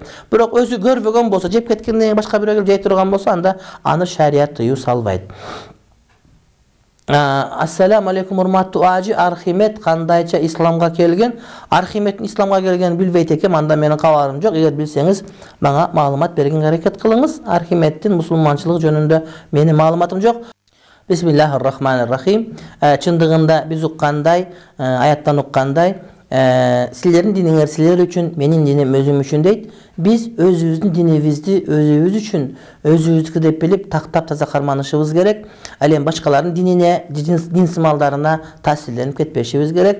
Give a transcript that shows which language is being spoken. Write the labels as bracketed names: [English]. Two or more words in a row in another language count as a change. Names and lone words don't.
[Kyrgyz] Бирок өзү көрбөгөн болсо, жеп кеткенден кийин башка бирөө келип жей турган болсо, анда аны шарият тыюу салбайт. [Arabic] السلام عليكم [Kyrgyz] урматтуу ажы, Архимед кандайча исламга келген? Архимеддин исламга келгенин билбейт экем, анда менин кабарым жок. Эгер билсеңиз, мага маалымат бергенге аракет кылыңыз. Архимеддин мусулманчылык жөнүндө менин маалыматым жок. [Arabic] بسم الله الرحمن الرحيم. [Kyrgyz] Чындыгында биз уккандай, аяттан уккандай, силердин диниңер силер үчүн, менин диним өзүм үчүн дейт. Биз өзүбүздүн динибизди өзүбүз үчүн, өзүбүздүкү деп билип, тактап таза карманышыбыз керек. Ал эми башкалардын динине, дин сымалдарына таасирленип кетпешибиз керек.